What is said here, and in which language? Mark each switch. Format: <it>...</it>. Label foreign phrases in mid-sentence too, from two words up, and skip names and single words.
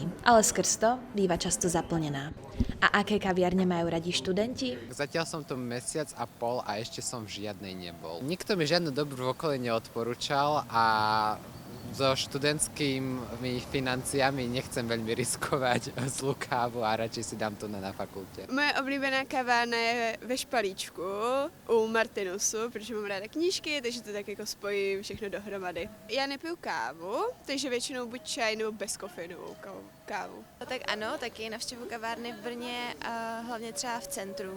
<sk>Ale skrz to býva často zaplnená. A aké kaviarne majú radi študenti? Zatiaľ som tu mesiac a pol a ešte som v žiadnej nebol. Nikto mi žiadnu dobrú v okolí neodporúčal a so študentskými financiami nechcem veľmi riskovať zlú kávu a radšej si dám to na fakulte.</sk> <cs>Moje oblíbená kavárna je ve Špalíčku u Martinusu, protože mám ráda knížky, takže to tak jako spojím všechno dohromady. Já nepiju kávu, takže většinou buď čaj nebo bezkofeinovou kávu. Tak ano, taky navštěvuji kavárny v Brně a hlavně třeba v centru.</cs>